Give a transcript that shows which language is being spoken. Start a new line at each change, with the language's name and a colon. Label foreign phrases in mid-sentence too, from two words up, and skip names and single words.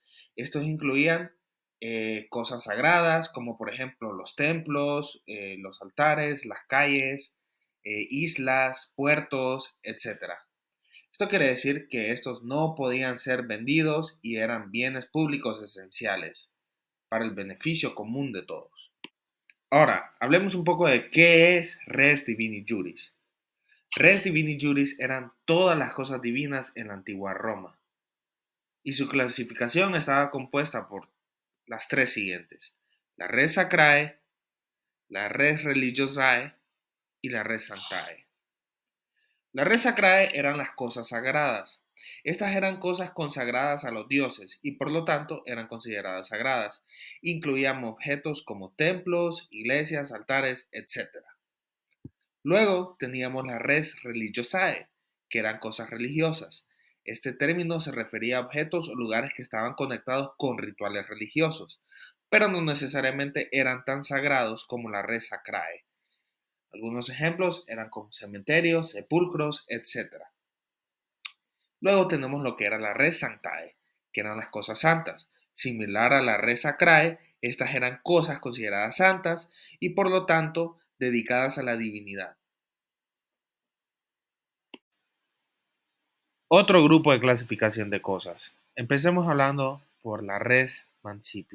Spanish: Estos incluían cosas sagradas como por ejemplo los templos, los altares, las calles, islas, puertos, etc. Esto quiere decir que estos no podían ser vendidos y eran bienes públicos esenciales para el beneficio común de todos. Ahora, hablemos un poco de qué es
Latin: res divini juris. Res divini juris
Spanish: eran todas las cosas divinas en la antigua Roma, y su clasificación estaba compuesta por las tres siguientes: la
Latin: res sacrae,
Spanish: la
Latin: res religiosae
Spanish: y la
Latin: res sanctae.
Spanish: La
Latin: res sacrae
Spanish: eran las cosas sagradas. Estas eran cosas consagradas a los dioses y por lo tanto eran consideradas sagradas. Incluían objetos como templos, iglesias, altares, etc. Luego teníamos la
Latin: res religiosae,
Spanish: que eran cosas religiosas. Este término se refería a objetos o lugares que estaban conectados con rituales religiosos, pero no necesariamente eran tan sagrados como la
Latin: res sacrae.
Spanish: Algunos ejemplos eran como cementerios, sepulcros, etc. Luego tenemos lo que era la
Latin: res sanctae,
Spanish: que eran las cosas santas. Similar a la
Latin: res sacrae,
Spanish: estas eran cosas consideradas santas y por lo tanto dedicadas a la divinidad. Otro grupo de clasificación de cosas. Empecemos hablando por la
Latin: res mancipi.